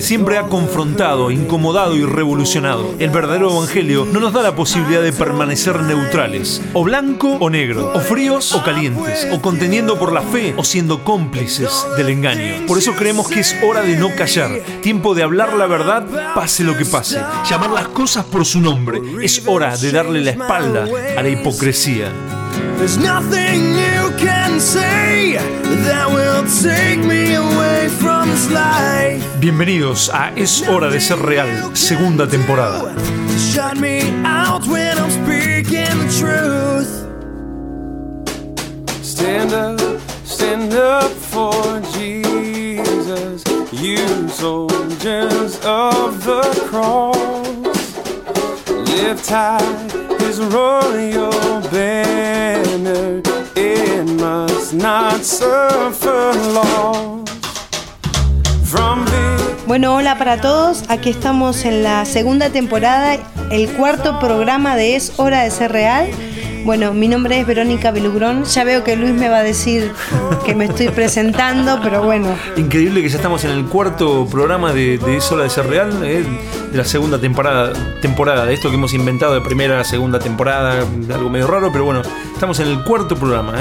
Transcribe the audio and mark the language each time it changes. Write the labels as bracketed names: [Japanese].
[Spanish] Siempre ha confrontado, incomodado y revolucionado. El verdadero evangelio no nos da la posibilidad de permanecer neutrales, o blanco o negro, o fríos o calientes, o contendiendo por la fe o siendo cómplices del engaño. Por eso creemos que es hora de no callar, tiempo de hablar la verdad, pase lo que pase, llamar las cosas por su nombre. Es hora de darle la espalda a la hipocresía. [English] There's nothing you can say that will take me away from this life. [Spanish] Bienvenidos a Es Hora de Ser Real, segunda temporada. [English] Shut me out when I'm speaking the truth. Stand up, stand up for Jesus, you soldiers of the cross. Lift high His royal banner, it must not suffer loss. [Spanish] Bueno, hola para todos. Aquí estamos en la segunda temporada, el cuarto programa de Es Hora de Ser Real. Bueno, mi nombre es Verónica Belugrón. Ya veo que Luis me va a decir que me estoy presentando, pero bueno. Increíble que ya estamos en el cuarto programa de Es Hora de Ser Real, de la segunda temporada de esto que hemos inventado, de primera a segunda temporada, algo medio raro, pero bueno, estamos en el cuarto programa.